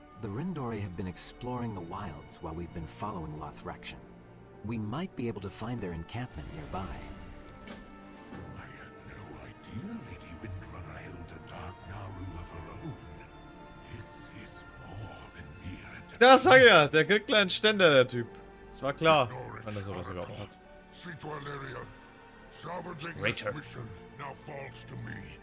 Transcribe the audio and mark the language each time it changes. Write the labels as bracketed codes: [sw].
[en] The Rindori have been exploring the wilds while we've been following Lothraction. We might be able to find their encampment nearby. I had no idea Lady Windrunner held a dark Naru of her own. This is more than mere entertainment. [de] Da sag ja, der kriegt kleinen Ständer, der Typ. Das war klar, wenn er sowas überhaupt hat. [en] See to Alleria. Salvaging this mission now falls to me.